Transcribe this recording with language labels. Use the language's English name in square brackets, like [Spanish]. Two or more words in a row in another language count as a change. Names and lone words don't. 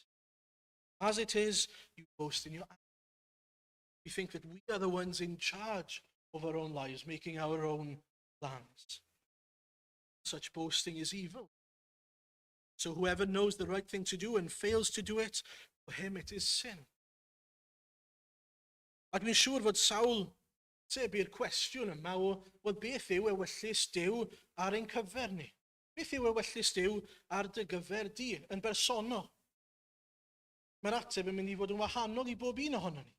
[English] As it is, you boast in your anger. We think that we are the ones in charge of our own lives, making our own plans. Such boasting is evil. So whoever knows the right thing to do and fails to do it, for him it is sin. [Welsh] A dwi'n siŵr fod sawl sef i'r cwestiwn yma o, wel beth yw ewyllus Duw ar ein cyfer ni? Beth yw ewyllus Duw ar dy gyfer di yn bersonol? Mae'r ateb yn mynd i fod yn wahanol i bob un ohono ni.